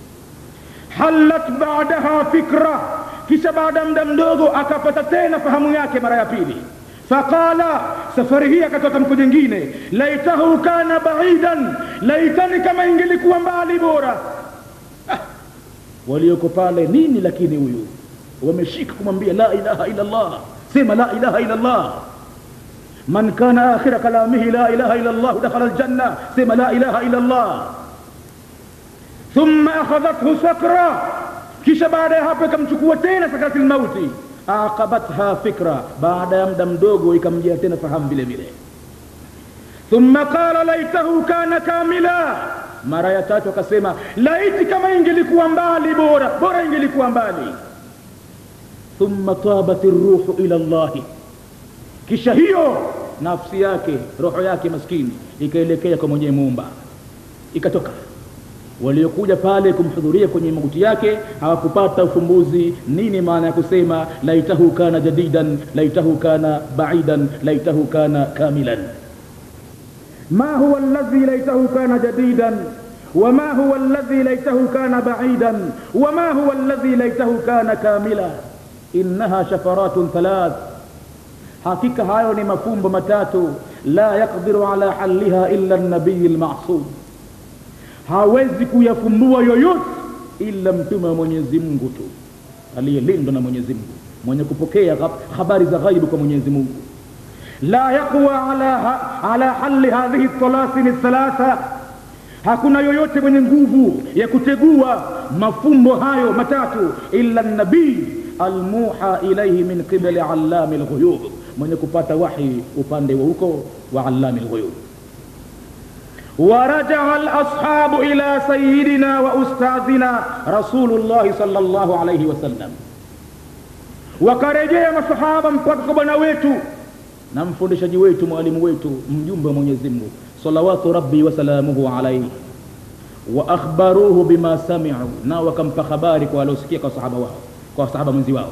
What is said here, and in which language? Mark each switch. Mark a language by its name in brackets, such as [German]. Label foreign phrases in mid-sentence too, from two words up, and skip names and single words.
[Arabic] حالت بعدها فكرة, [Swahili] kisha baada muda mdogo akapata tena fahamu yake mara ya pili. Faqala, safari hii akatoa tamko jingine, [Arabic] ليته كان بعيدا, [Swahili] laitani kama ingelikuwa mbali bora. Walioko pale nini, lakini huyu wameshika kumwambia [Arabic] لا إله إلا الله, [Swahili] sema [Arabic] لا إله إلا الله. من كان آخر كلامه لا إله إلا الله دخل الجنة, sema لا إله إلا الله. ثم أخذته سكرة, [Swahili] kisha baada ya hapo ikamchukua tena sakaratul mauti. [Arabic] أعقبتها فكرة, [Swahili] baada ya muda mdogo ikamjia tena fahamu vile vile. [Arabic] ثم قال ليته كان كاملا, [Swahili] mara ya tatu akasema laiti kama ingelikuwa mbali bora, bora ingelikuwa mbali. [Arabic] ثم طابت الروح إلى الله, [Swahili] kisha hiyo nafsi yake, roho yake maskini ikaelekea kwa mwenye muumba, ikatoka. Waliokuja pale kumhudhuria kwenye mauti yake hawakupata ufumbuzi nini maana ya kusema [Arabic] ليته كان جديدا ليته كان بعيدا ليته كان كاملا. ما هو الذي ليته كان جديدا وما هو الذي ليته كان بعيدا وما هو الذي ليته كان كاملا. إنها شفرات ثلاث, حقيقة [Swahili] hayo ni mafumbo matatu, [Arabic] لا يقدر على حلها إلا النبي المعصوم, [Swahili] hawezi kuyafumbua yoyote ila mtume wa Mwenyezi Mungu tu, aliyelindwa na Mwenyezi Mungu, mwenye kupokea habari za ghaibu kwa Mwenyezi Mungu. [Arabic] لا يقوى على حل هذه الطلاسم الثلاثة, [Swahili] hakuna yoyote mwenye nguvu ya kutegua mafumbo hayo matatu [Arabic] إلا النبي الموحى إليه من قبل علام الغيوب, [Swahili] mwenye kupata wahi upande wa huko wa [Arabic] علام الغيوب. ورجع الأصحاب إلى سيدنا وأستاذنا رسول الله صلى الله عليه وسلم, [Swahili] wakarejea masahaba mpaka kwa bwana wetu na mfundishaji wetu, mwalimu wetu, mjumbe wa Mwenyezi Mungu [Arabic] صلوات ربي وسلامه عليه وأخبروه بما سمعوا, [Swahili] na wakampa habari kwa waliosikia kwa sahaba wao, kwa sahaba mwenzi wao.